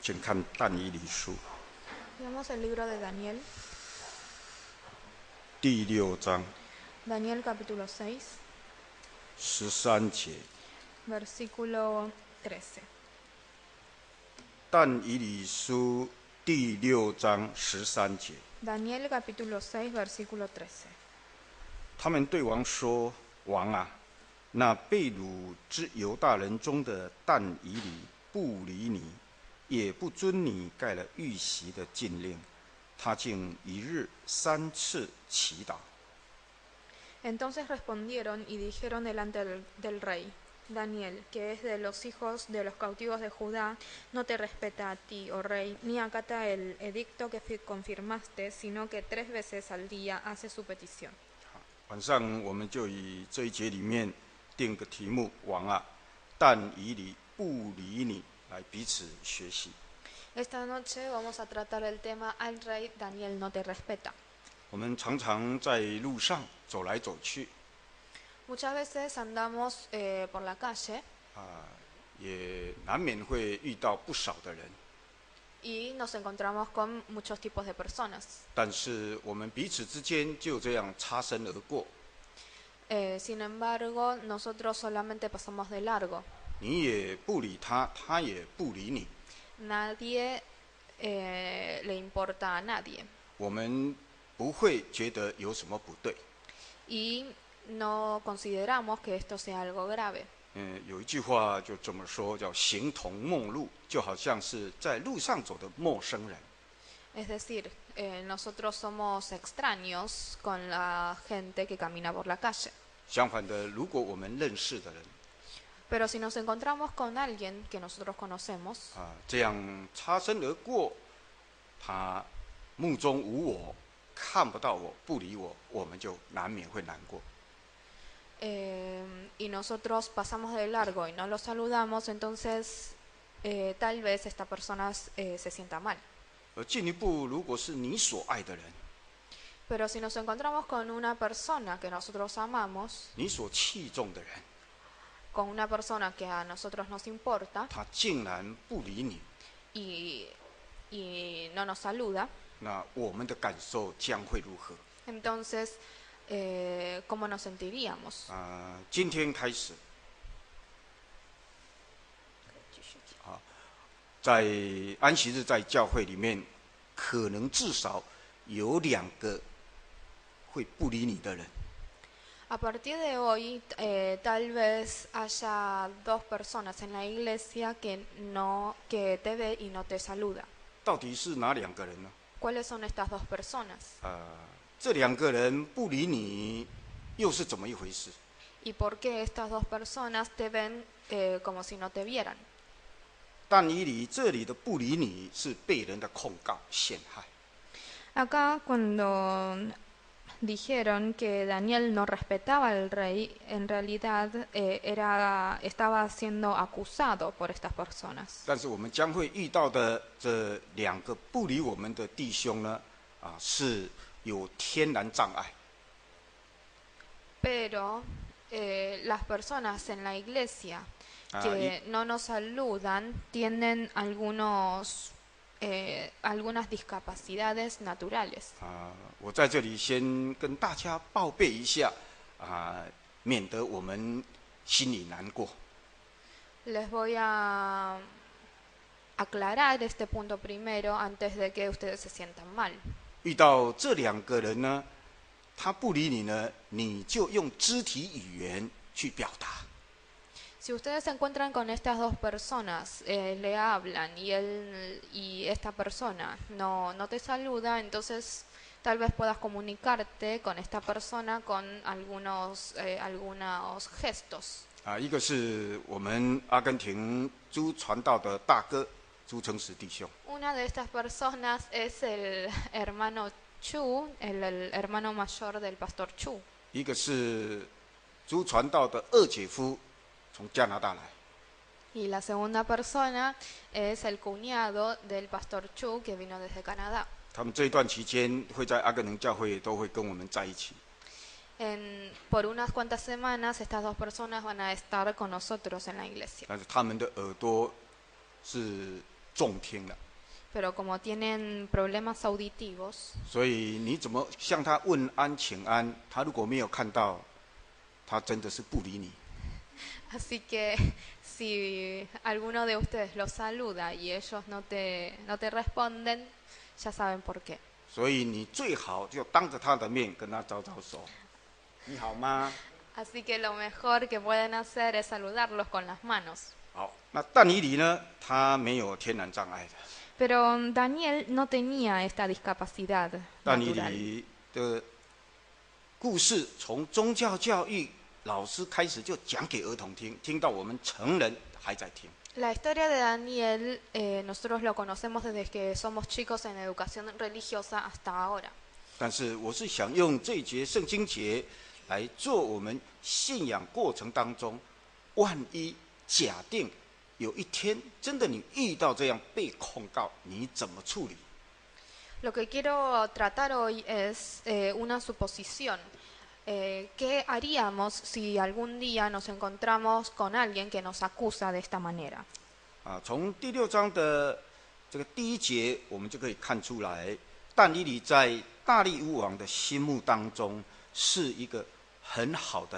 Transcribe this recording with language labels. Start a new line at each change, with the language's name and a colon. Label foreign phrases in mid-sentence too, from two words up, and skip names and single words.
Chinese: 看但以理书
Spanish: Veamos el libro de Daniel,
Chinese: 第6章
Spanish: Daniel capítulo 6,
Chinese: 13节。
Spanish: versículo 13.
Chinese: 但以理书第6章13节，
Spanish: Daniel capítulo 6, versículo 13.
Chinese: 他们对王说：“王啊，那被掳之犹大人中的但以理不理你，也不遵你盖了玉玺的禁令，他竟一日3次祈祷。”
Spanish: Entonces respondieron y dijeron delante del rey: Daniel, que es de los hijos de los cautivos de Judá, no te respeta a ti, oh rey, ni acata el edicto que confirmaste, sino que 3 veces al día hace su petición.
Chinese: 晚上我们就以这一节里面定个题目：王啊，但以理不理你，来彼此学习。
Spanish: Esta noche vamos a tratar el tema al rey Daniel no te respeta.
Chinese: 我们常常在路上走来走去，
Spanish: Muchas veces andamos por la calle
Chinese: 也难免会遇到不少的人，
Spanish: y nos encontramos con muchos tipos de personas.
Chinese: 但是我们彼此之间就这样擦身而过，
Spanish: Sin embargo, nosotros solamente pasamos de largo.
Chinese: 你也不理他，他也不理你。
Spanish: Nadie le importa a nadie.
Chinese: 我们不会觉得有什么不对。
Spanish: Y no consideramos que esto sea algo grave.
Chinese: 有一句话就这么说，叫形同陌路，就好像是在路上走的陌生人。
Spanish: Es decir, nosotros somos extraños con la gente que camina por la calle.
Chinese: 相反的，如果我们认识的人
Spanish: Pero si nos encontramos con alguien que nosotros conocemos,
Chinese: 这样擦身而过，他目中无我，看不到我，不理我，我们就难免会难过。
Spanish: y nosotros pasamos de largo y no lo saludamos, entonces tal vez esta persona se sienta mal.
Chinese: 而进一步，如果是你所爱的人，
Spanish: Pero si nos encontramos con una persona que nosotros amamos,
Chinese: 你所器重的人，
Spanish: con una persona que a nosotros nos importa
Chinese: 他竟然不理你，
Spanish: y no nos saluda,
Chinese: 那我们的感受将会如何？
Spanish: entonces, ¿cómo nos sentiríamos?
Chinese: 今天开始，在安息日在教会里面，可能至少有2个会不理你的人。
Spanish: A partir de hoy, tal vez haya 2 personas en la iglesia que te ve y no te saluda.
Chinese: 到底是哪2个人呢？
Spanish: ¿Cuáles son estas 2 personas?
Chinese: 这2个人不理你，又是怎么一回事？
Spanish: ¿Y por qué estas 2 personas te ven como si no te vieran?
Chinese: 但以理这里的不理你是被人的控告陷害。
Spanish: Acá cuando dijeron que Daniel no respetaba al rey, en realidad estaba siendo acusado por estas personas.
Chinese: 但是我们将会遇到的这2个不理我们的弟兄呢，是有天然障碍。
Spanish: Pero las personas en la iglesia que no nos saludan tienen algunas discapacidades naturales.
Chinese: 我在这里先跟大家报备一下，免得我们心里难过。
Spanish: Les voy a aclarar este punto primero antes de que ustedes se sientan mal.
Chinese: 遇到这2个人呢，他不理你呢，你就用肢体语言去表达。
Spanish: Si ustedes se encuentran con estas 2 personas, le hablan y esta persona no te saluda, entonces tal vez puedas comunicarte con esta persona con algunos gestos.
Chinese: 一个是我们阿根廷朱传道的大哥朱成实弟兄，
Spanish: Una de estas personas es el hermano Chu, el hermano mayor del pastor Chu.
Chinese: 一个是朱传道的2姐夫，从加拿大来。
Spanish: Y la segunda persona es el cuñado del pastor Chu que vino desde Canadá.
Chinese: 他们这一段期间会在阿根廷教会都会跟我们在一起。
Spanish: Por unas cuantas semanas estas 2 personas van a estar con nosotros en la iglesia.
Chinese: 但是他们的耳朵是重听了，
Spanish: pero como tienen problemas auditivos,
Chinese: 所以你怎么向他问安请安，他如果没有看到，他真的是不理你。
Spanish: así que si alguno de ustedes los saluda y ellos no te responden, ya saben por qué.
Chinese: 所以你最好就当着他的面跟他招招手，你好吗？
Spanish: Así que lo mejor que pueden hacer es saludarlos con las manos.
Chinese: 好，那但以理呢？他没有天然障碍的。
Spanish: Pero Daniel no tenía esta discapacidad
Chinese: 但以
Spanish: natural.
Chinese: 理的故事从宗教教育老师开始就讲给儿童听，听到我们成人还在听。
Spanish: La historia de Daniel, nosotros lo conocemos desde que somos chicos en educación religiosa hasta ahora.
Chinese: 但是我是想用这节圣经节来做我们信仰过程当中，万一假定有一天真的你遇到这样被控告，你怎么处理？
Spanish: Lo que quiero tratar hoy es una suposición. ¿Qué haríamos si algún día nos encontramos con alguien que nos acusa de esta manera?
Chinese: 从第6章的这个第1节，我们就可以看出来，但以理在大利乌王的心目当中是一个很好的人。